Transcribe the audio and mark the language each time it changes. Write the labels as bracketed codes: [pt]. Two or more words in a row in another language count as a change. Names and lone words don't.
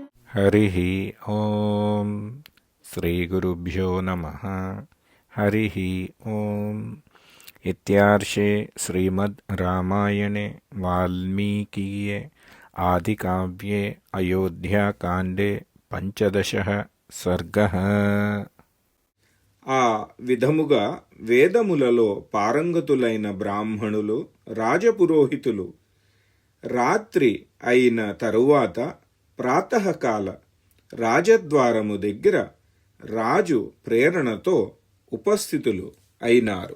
[sa] हरिः ॐ श्रीगुरुभ्यो नमः। हरिः ॐ इत्यार्षे श्रीमद् रामायणे वाल्मीकीये आदिकाव्ये अयोध्याकाण्डे पंचदशः सर्गः। [te] ఆ విధముగా వేదములలో పారంగతులైన బ్రాహ్మణులు రాజపురోహితులు రాత్రి అయిన తరువాత ప్రాతకాల రాజద్వారము దగ్గర రాజు ప్రేరణతో ఉపస్థితులు అయినారు.